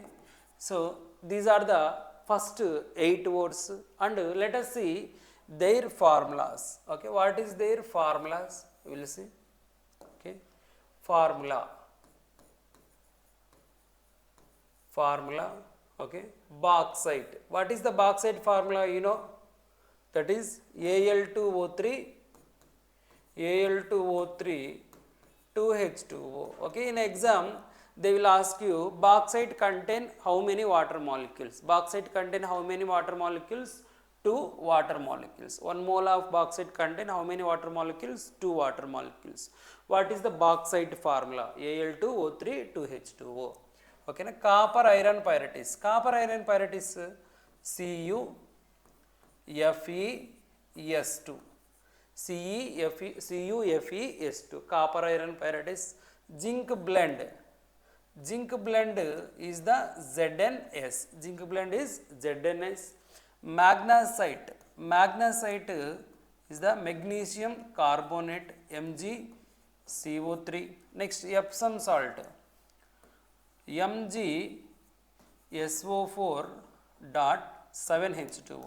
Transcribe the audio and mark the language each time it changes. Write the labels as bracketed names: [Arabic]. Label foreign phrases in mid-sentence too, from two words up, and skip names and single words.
[English] So these are the first 8 words, and let us see their formulas. Okay, what is their formulas? We will see. Okay, formula, okay. Bauxite, what is the bauxite formula? You know, that is Al2O3, 2H2O. Okay, in exam they will ask you bauxite contain how many water molecules? Bauxite contain how many water molecules? 2 water molecules. 1 mole of bauxite contain how many water molecules? 2 water molecules. What is the bauxite formula? Al2O3, 2H2O. Okay, na? Copper iron pyrites, CuFeS2, CuFeS2, copper iron pyrites. Zinc blend is the ZnS, magnesite is the magnesium carbonate, MgCO3. Next, Epsom salt, MgSO4.7H2O.